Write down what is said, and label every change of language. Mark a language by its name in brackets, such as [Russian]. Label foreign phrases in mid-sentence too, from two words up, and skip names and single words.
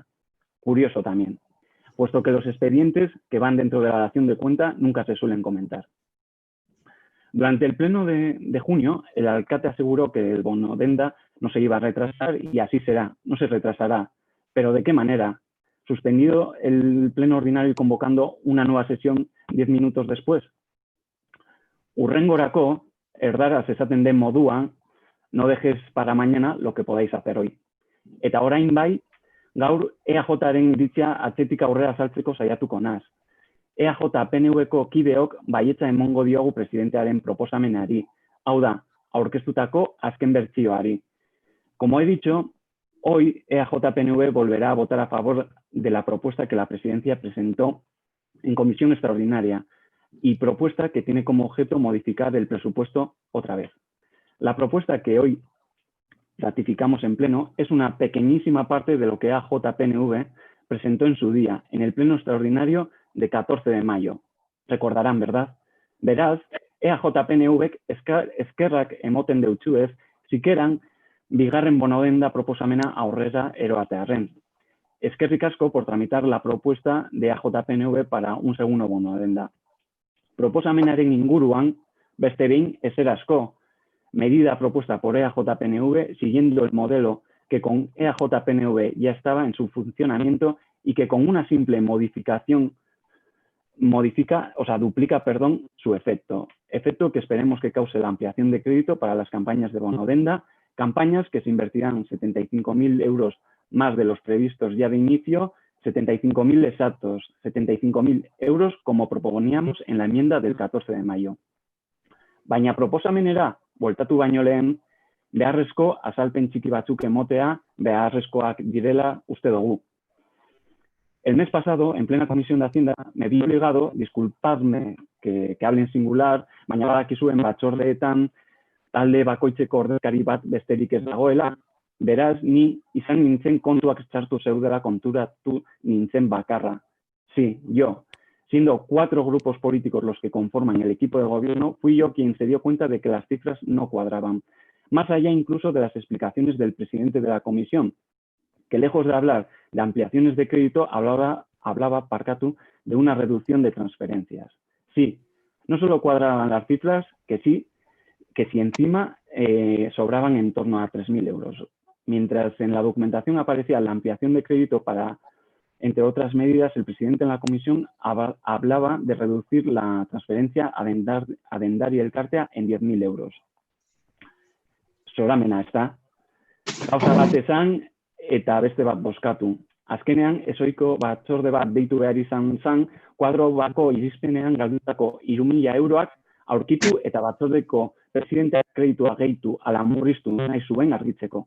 [Spanish] Curioso también, puesto que los expedientes que van dentro de la dación de cuenta nunca se suelen comentar. Durante el pleno de junio, el alcalde aseguró que el bono denda no se iba a retrasar y así será, no se retrasará. ¿Pero de qué manera? Suspendido el pleno ordinario y convocando una nueva sesión 10 minutos después. [Basque] Hurrengorako, erdaraz esaten den moduan, [Spanish] no dejes para mañana lo que podáis hacer hoy. [Basque] Eta orain bai, gaur EAJaren iritzia atzetik aurrera saltzeko saiatuko naz. EAJ-PNV-ko kideok baietza emongo diogu presidentearen proposamenari, hau da, aurkeztutako azken bertsioari. [Spanish] Como he dicho, hoy EAJ-PNV volverá a votar a favor de la propuesta que la presidencia presentó en comisión extraordinaria y propuesta que tiene como objeto modificar el presupuesto otra vez. La propuesta que hoy ratificamos en pleno es una pequeñísima parte de lo que EAJ-PNV presentó en su día, en el pleno extraordinario de 14 de mayo. Recordarán, ¿verdad? [Basque] Beraz, EAJ-PNV eskerrak emoten deutsuez, sikeran bigarren bonodenda proposamena aurrera eroatearren. Eskerrik asko [Spanish] por tramitar la propuesta de EAJ-PNV para un segundo bonodenda. [Basque] Proposamenaren inguruan, beste behin ezer asko, [Spanish] medida propuesta por EAJ-PNV siguiendo el modelo que con EAJ-PNV ya estaba en su funcionamiento y que con una simple modificación duplica, su efecto. Efecto que esperemos que cause la ampliación de crédito para las campañas de bonodenda, campañas que se invertirán 75.000 euros más de los previstos ya de inicio, 75.000 exactos, 75.000 euros como proponíamos en la enmienda del 14 de mayo. [Basque] Baina proposamenera, bueltatu baino lehen, beharrezko azalpen txiki batzuk emotea beharrezkoak direla uste dugu. [Spanish] El mes pasado, en plena comisión de Hacienda, me vi obligado, disculpadme que hable en singular, [Basque] baina badakizuen batzordeetan talde bakoitzeko ordezkari bat besterik ez dagoela, beraz ni izan nintzen kontuak txartu zeudela konturatu nintzen bakarra. [Spanish] Sí, yo. Siendo 4 grupos políticos los que conforman el equipo de gobierno, fui yo quien se dio cuenta de que las cifras no cuadraban. Más allá incluso de las explicaciones del presidente de la comisión, que lejos de hablar de ampliaciones de crédito, hablaba Parcatu de una reducción de transferencias. Sí, no solo cuadraban las cifras, que si encima sobraban en torno a 3.000 euros. Mientras en la documentación aparecía la ampliación de crédito para, entre otras medidas, el presidente en la comisión hablaba de reducir la transferencia a Dendar y Elkartea en 10.000 euros. [Basque] Zoramena, ez da? Gauza bat esan eta beste bat bozkatu. Azkenean, ezoiko batzorde bat deitu behar izan zan, kuadro bako irizpenean galdutako 3.000 euroak aurkitu eta batzordeko presidenteak kreditua gehitu ala murriztu nahi zuen argitzeko.